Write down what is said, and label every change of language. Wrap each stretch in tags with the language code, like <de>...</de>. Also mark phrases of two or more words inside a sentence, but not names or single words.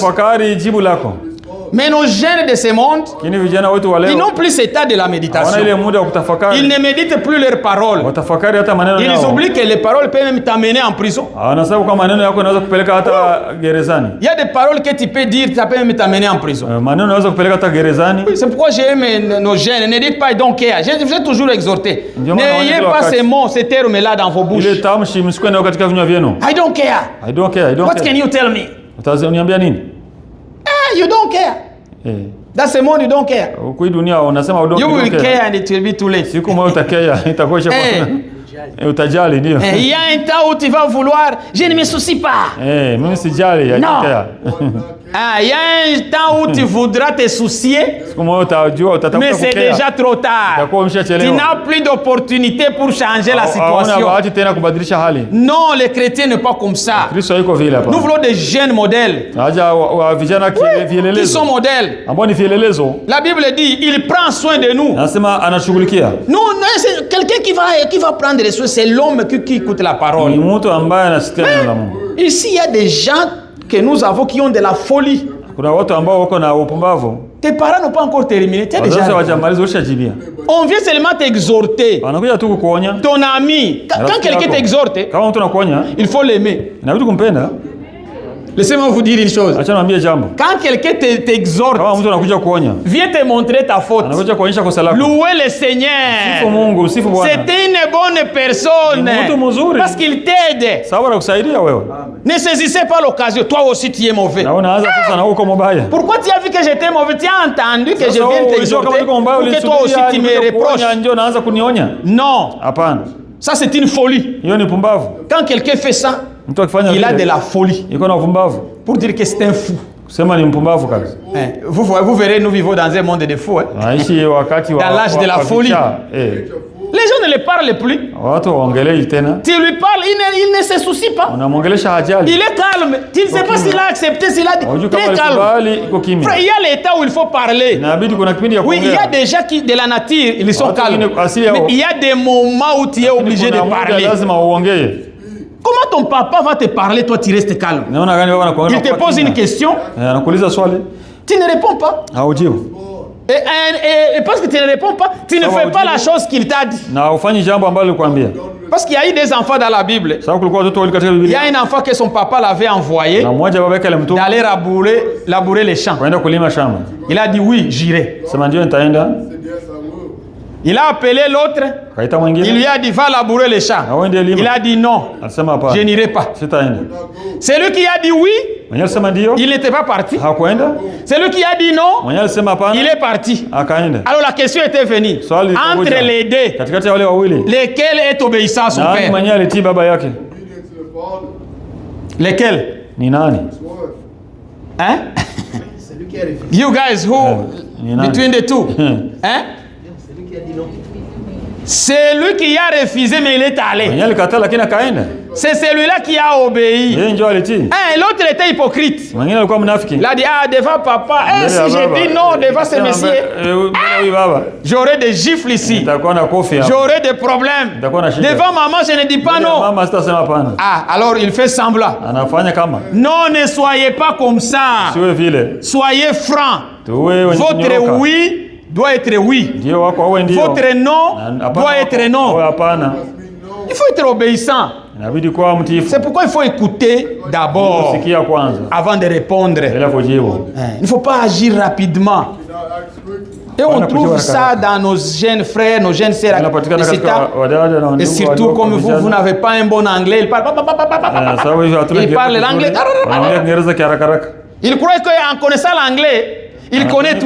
<fr>Mais nos jeunes de ce monde, ils n'ont plus cet état de la méditation. Ils ne méditent plus leurs paroles. Ils oublient que les paroles peuvent même t'amener en prison. Il y a des paroles que tu peux dire, ça peut même t'amener en prison. Oui, c'est pourquoi j'aime nos jeunes. Ne dites pas</fr> <en>I don't care.</en> <fr>Je vous ai toujours exhorté. N'ayez pas ces mots, ces termes-là dans vos bouches. I don't care. What can you tell me? You don't care. That's the monde you don't care. You will care and it will be too late.</fr> <sw>utajali ndio.</sw> <fr>Il y a un temps où tu vas vouloir, je ne me soucie pas.</fr> <sw>Mimi sijali ya</sw> <fr>Non.</fr> <sw>kika.</sw> <fr>Il y a un temps où tu voudras te soucier,</fr> <sw>Siku moja utajua utatafuta</sw> <fr>mais c'est</fr> <sw>kukea.</sw> <fr>déjà trop tard.</fr> <sw>Utakuwa</sw> <fr>Tu</fr> <sw>umeshachelewa.</sw> <fr>n'as plus d'opportunité pour changer la</fr> <sw>Hauna</sw> <fr>situation.</fr> <sw>bahati tena kubadilisha hali.</sw> <fr>Non, les chrétiens ne sont pas comme ça.</fr> <sw>Kristo yuko vile hapa.</sw> <fr>Nous voulons des jeunes modèles.</fr> <sw>Haja wa vijana</sw> <fr>Qui</fr> <sw>vielelezo.</sw> <fr>sont modèles.</fr> <sw>Ambao ni vielelezo.</sw> <fr>La Bible dit, il prend soin de nous.</fr> <sw>Anasema anashughulikia.</sw> <fr>Non, c'est quelqu'un qui va prendre les soins, c'est l'homme qui écoute la</fr> <sw>Ni</sw> <fr>parole.</fr> <sw>mtu ambaye anasikia neno la Mungu.</sw> <fr>Ici, il y a des gens que nous avons qui ont de la folie.</fr> <sw>Kuna watu ambao wako na upumbavu.</sw> <fr>Tes parents n'ont pas encore terminé. Tu es</fr> <sw>Wazazi</sw> <fr>déjà...</fr> <sw>hawajamaliza ushajibia.</sw> <fr>On vient seulement t'exhorter.</fr> <sw>Wanakuja tu kukuonya.</sw> <fr>Ton ami, quand quelqu'un t'exhorte,</fr> <sw>Kama mtu anakuonya,</sw> <fr>il faut l'aimer.</fr> <sw>inabidi kumpenda.</sw> <fr>Laissez-moi vous dire une chose.</fr> <sw>Acha niambie jambo.</sw> <fr>Quand quelqu'un t'exhorte,</fr> <sw>Kama mtu anakuja kuonya,</sw> <fr>vient te montrer ta faute.</fr> <sw>anakuja kuonyesha kosa lako.</sw> <fr>Louez le</fr> <sw>Sifu</sw> <fr>Seigneur.</fr> <sw>Mungu, sifu Bwana.</sw> <fr>C'était une bonne personne.</fr> <sw>Ni mtu mzuri.</sw> <fr>Parce qu'il t'aide.</fr> <sw>Sawa kusaidia wewe.</sw> <fr>Ne saisissez pas l'occasion. Toi aussi, tu es mauvais.</fr> <sw>Na unaanza sasa na uko mbaya.</sw> <fr>Pourquoi tu as vu que j'étais mauvais? Tu as entendu que je viens t'exhorter pour que toi aussi tu me reproches?</fr> <sw>Ndio naanza kunionya.</sw> <fr>Non.</fr> <sw>Hapana.</sw> <fr>Ça, c'est une folie.</fr> <sw>Hiyo ni pumbavu.</sw> <fr>Quand quelqu'un fait ça,</fr> <sw>Mtu akifanya</sw> <fr>il a de</fr> <sw>vile,</sw> <fr>la folie.</fr> <sw>iko na upumbavu.</sw> <fr>Pour dire que c'est un fou.</fr> <sw>Kusema ni mpumbavu kabisa.</sw> <fr>Vous verrez, nous vivons dans un monde de fous.</fr> <sw>Naishi wakati wa</sw> <fr>Dans l'âge de la</fr> <sw>wa</sw> <fr>folie.</fr> <sw>vichaa.</sw> <fr>Les gens ne le parlent plus.</fr> <sw>Watu waongelei tena.</sw> <fr>Tu lui parles, il ne se soucie pas.</fr> <sw>Unamwongelesha hajali.</sw> <fr>Il est calme. Tu ne sais pas s'il a accepté, s'il a dit.</fr> <sw>Hujui</sw> <fr>Très</fr> <sw>kama</sw> <fr>calme.</fr> <sw>alikubali, iko kimya.</sw> <fr>Frère, il y a l'état où il faut parler.</fr> <sw>Inabidi kuna kipindi ya</sw> <fr>Oui, il y a</fr> <sw>kuongea.</sw> <fr>des gens qui, de la nature, ils sont</fr> <sw>Watu</sw> <fr>calmes.</fr> <sw>wengine asili yao.</sw> <fr>Mais il y a des moments où tu es obligé de</fr> <sw>Kuna muda</sw> <fr>parler.</fr> <sw>lazima uongee.</sw> <fr>Comment ton papa va te parler, toi tu restes calme?</fr> <sw>Naona gani baba anakuongea.</sw> <fr>Il te pose une question,</fr> <sw>Anakuuliza swali.</sw> <fr>tu ne réponds pas.</fr> <sw>Haujibu.</sw> <fr>Et parce que tu ne réponds pas, tu ne Ça va, fais pas Dieu. la chose qu'il t'a dit.</fr> <sw>Na ufanyi jambo ambalo nilikwambia.</sw> <fr>Parce qu'il y a eu des enfants dans la Bible.</fr> <sw>Sababu kulikuwa watoto wawili katika</sw> <fr>Il y</fr> <sw>Biblia.</sw> <fr>a un enfant que son papa l'avait envoyé</fr> <sw>Na mmoja baba yake alimtuma</sw> <fr>d'aller labourer les champs.</fr> <sw>kwenda kulima shamba.</sw> <fr>Il a dit oui, j'irai.</fr> <sw>Sema ndio nitaenda.</sw> <fr>Il a appelé l'autre,</fr> <sw>Kaita</sw> <fr>il</fr> <sw>mwingine.</sw> <fr>lui a dit va labourer les champs.</fr> <sw>Na wewe ndiye lima.</sw> <fr>Il a dit non,</fr> <sw>Alisema hapana.</sw> <fr>je n'irai pas.</fr> <sw>Sitaenda.</sw> <fr>Celui qui a dit oui,</fr> <sw>Mwenye alisema ndio.</sw> <fr>il n'était pas parti.</fr> <sw>Hakuenda.</sw> <fr>Celui qui a dit non,</fr> <sw>Mwenye alisema hapana.</sw> <fr>il est parti.</fr> <sw>Akaenda.</sw> <fr>Alors la question était venue.</fr> <sw>Swali</sw> <fr>Entre</fr> <sw>likakuja.</sw> <fr>les deux,</fr> <sw>Katikati ya wale wawili.</sw> <fr>lequel est obéissant à son</fr> <sw>Nani</sw> <fr>père?</fr> <sw>mwenye alitii baba yake?</sw> <fr>Lequel?</fr> <sw>Ni nani?</sw> <fr>Hein? C'est lui qui a refusé.</fr> <en>You guys who</en> <sw>Ni nani?</sw> <en>between the two?</en> <fr>Hein? C'est lui qui a dit non. C'est lui qui a refusé mais il est allé.</fr> <sw>Mwenye alikataa lakini akaenda.</sw> <fr>C'est celui-là qui a obéi.</fr> <sw>Yeye ndio alitii.</sw> <fr>Hein, l'autre était hypocrite.</fr> <sw>Mwingine alikuwa mnafiki.</sw> <fr>Il a dit ah devant papa,</fr> <sw>Mbele</sw> <fr>si</fr> <sw>ya</sw> <fr>j'ai</fr> <sw>baba.</sw> <fr>dit non devant ce</fr> <sw>Sema</sw> <fr>monsieur,</fr> <sw>mbele huyu baba.</sw> <fr>j'aurai des gifles ici.</fr> <sw>Nitakuwa na kofi hapa.</sw> <fr>J'aurai des problèmes.</fr> <sw>Nitakuwa na shida.</sw> <fr>Devant maman, je ne dis pas non.</fr> <sw>Mama sitasema hapana.</sw> <fr>Ah, alors il fait semblant.</fr> <sw>Anafanya kama.</sw> <fr>Non, ne soyez pas comme ça.</fr> <sw>Siwe vile.</sw> <fr>Soyez francs.</fr> <sw>Tuwe wenye</sw> <fr>Votre</fr> <sw>kunyooka.</sw> <fr>oui doit être oui.</fr> <sw>Ndio wako wewe ndio.</sw> <fr>Votre non</fr> <sw>Hapana</sw> <fr>doit être</fr> <sw>wewe</sw> <fr>non.</fr> <sw>hapana.</sw> <fr>Il faut être obéissant.</fr> <sw>Inabidi kuwa mtiifu.</sw> <fr>C'est pourquoi il faut écouter d'abord</fr> <sw>Sikia kwanza.</sw> <fr>avant de répondre.</fr> <sw>Bila kujibu.</sw> <fr>Il ne faut pas agir rapidement. Et on trouve ça dans nos jeunes frères, nos jeunes sœurs.</fr> <sw>Inapatikana</sw> <fr>Et c'est</fr> <sw>katika</sw> <fr>ça.</fr> <sw>wadada na</sw> <fr>Et</fr> <sw>ndugu</sw> <fr>surtout,</fr> <sw>wadogo</sw> <fr>comme</fr> <sw>vijana.</sw> <fr>vous n'avez pas un bon anglais, il parle.</fr> <sw>Sababu hivyo hatuna</sw> <fr>Il parle</fr> <sw>Kiingereza</sw> <fr>l'anglais.</fr> <sw>vizuri. Wanaongea Kiingereza kiharaka haraka.</sw> <fr>Il croit qu'en connaissant l'anglais, il connaît tout.</fr>